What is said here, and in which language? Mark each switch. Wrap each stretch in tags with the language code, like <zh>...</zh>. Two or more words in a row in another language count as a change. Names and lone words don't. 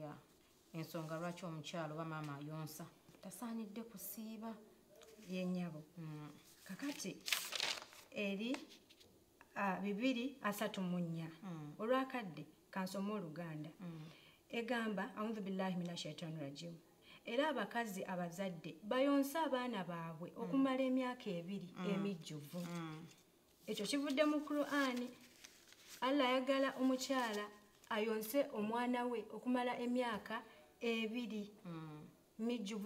<lg>Ensonga lwaki omukyalo oba maama ayonsa tasaanidde kusiiba yennyabo. Kakati eri 2:34 olwakadde kansoma Oluganda egamba</lg> <ar>أعوذ بالله من الشيطان الرجيم.</ar> <lg>Era abakazi abazadde bayonsa abaana baabwe okumala emyaka 2 emijjuvu. Ekyo kivudde mu Qur'ani. Allah ayagala omukyala ayonse omwana we okumala emyaka 2 mijjuvu.</lg>